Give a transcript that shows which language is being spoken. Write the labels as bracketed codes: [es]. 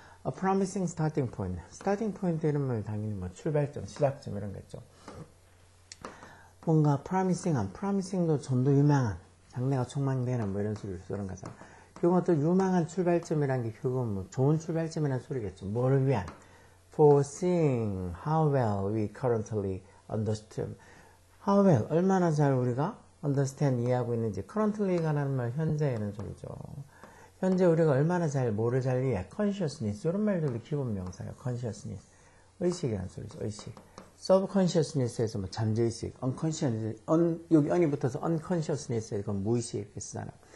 [en] A promising starting point. starting point [ko] 이런 말 당연히 뭐 출발점, 시작점 이런 거겠죠. 뭔가 promising한, promising도 전도 유망한, 장래가 촉망되는 뭐 이런 소리를 쓰는 거잖아. 이건 또 유망한 출발점이란 게 그건 뭐 좋은 출발점이라는 소리겠죠. 뭐를 위한? [en] For seeing how well we currently understand. How well, [ko] 얼마나 잘 우리가 understand, 이해하고 있는지. currently가 라는 말 현재라는 소리죠. 현재 우리가 얼마나 잘, 뭐를 잘 이해. consciousness, 이런 말들도 기본 명사예요. consciousness. 의식이라는 소리죠. 의식. subconsciousness에서 뭐 잠재의식, unconscious, 여기 un이 붙어서 unconsciousness에 그건 무의식 이렇게 쓰잖아.